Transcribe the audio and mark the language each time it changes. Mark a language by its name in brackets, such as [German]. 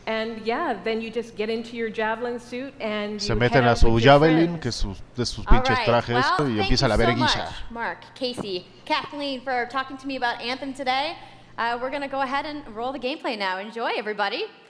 [English] And yeah, then you just get into your javelin suit and [Spanish] se meten a su javelin, que es de sus pinches trajes, y empieza la verguilla. [English] Mark, Casey, Kathleen, for talking to me about Anthem today. We're going to go ahead and roll the gameplay now. Enjoy, everybody.